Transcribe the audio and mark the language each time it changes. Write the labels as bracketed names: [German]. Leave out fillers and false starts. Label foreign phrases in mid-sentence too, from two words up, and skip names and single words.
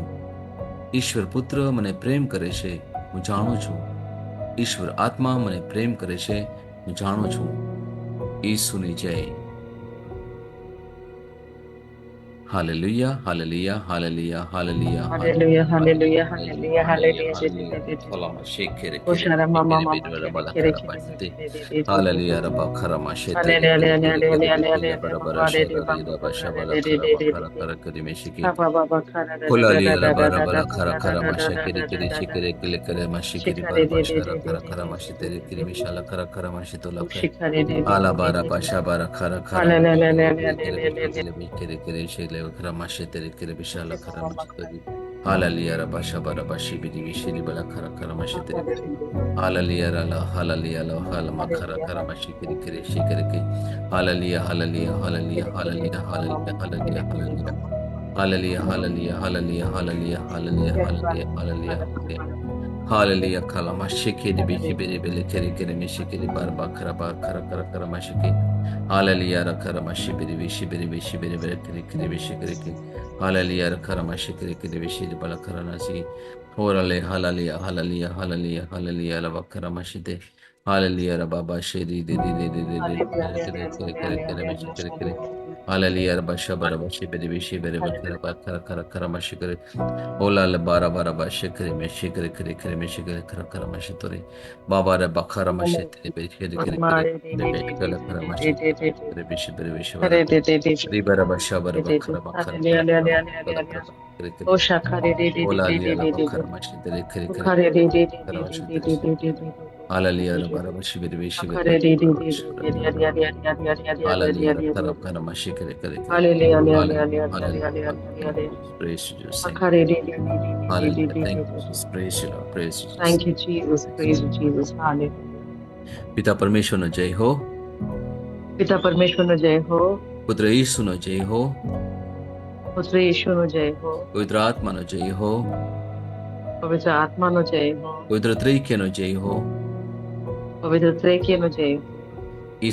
[Gujarati] ઈશ્વર પુત્ર મને પ્રેમ કરે છે, હું જાણું છું. ઈશ્વર આત્મા મને પ્રેમ કરે છે, હું જાણું છું. ઈસુની જય. હાલેલુયા, હાલેલુયા, હાલેલુયા, હાલેલુયા, [English] Hallelujah, hallelujah, hallelujah, hallelujah. Falama shekere kere Oshara mama kere mama bere bala kere kara kere basite. kere Hallelujah rabba karama shete Hallelujah, kere kere kere hallelujah, kere bara bara hallelujah, shabara rabba shabala kara bakara kara kare meshiki. Papa baba kara da da da Hallelujah da rabba da da rabba da kara da kara da masha da kere da kere da da. shikere kere kere mashikiri Shikare bara de de bashara de de kara de kara de mashitere kere de de. mishala kara kara mashito lakre. Shikare de de Hala de bara de de. basha bara kara kara Hallelujah, kere kere hallelujah. kere kere shile kara mashitere kere mishala kara mashitere. Hallelujah rabba shabara bashi bidi bishiri bala kara kara mashitere. Hallelujah, Allah, hallelujah, Allah, hallelujah, kara kara mashi kiri kiri shi kiri ki. Hallelujah, hallelujah, hallelujah, hallelujah, hallelujah, hallelujah, hallelujah. Hallelujah, hallelujah, hallelujah, hallelujah, hallelujah, hallelujah, hallelujah, hallelujah. Hallelujah, kala mashi kiri bishi biri bili kiri kiri mishi kiri bar ba kara kara mashi ki. Hallelujah, ra kara mashi biri bishi biri kiri kiri bishi kiri ki. Hallelujah, ra kara mashi kiri kiri bishi bala kara nasi. Orale, hallelujah, hallelujah, hallelujah, hallelujah, la bakara mashite. Hallelujah, ra baba shiri di di di di di di kere meshi kere kere. Hallelujah, ra basha bara bashi beri bishi beri bakara kara mashi kere. Ola le bara bara bashi kere meshi kere meshi kara mashi tori. Baba ra bakara mashi tere beri kere meshi kara mashi kere bishi beri bishi bara. Ribara basha bara bakara kere kere. Ola liya la bakara mashi tere kere kere kara mashi tere. Hallelujah, rabara bashi beri bishi beri Hallelujah, kara mashi kere kere kere. Hallelujah, hallelujah. Praise you, Jesus. Thank you. Hallelujah. Thank you, Jesus. Praise you, Lord. Praise you, Jesus. Thank you, Jesus. Praise you, Jesus. Hallelujah. [Gujarati] પિતા પરમેશ્વરનો જય હો. પિતા પરમેશ્વરનો જય હો. પુત્ર ઈસુનો જય હો. પુત્ર ઈશ્વરનો જય હો. પવિત્ર આત્માનો જય હો. પવિત્ર આત્માનો જય હો. પવિત્ર ત્રૈક્યનો જય હો. પવિત્ર ત્રૈક્યનો જય હો.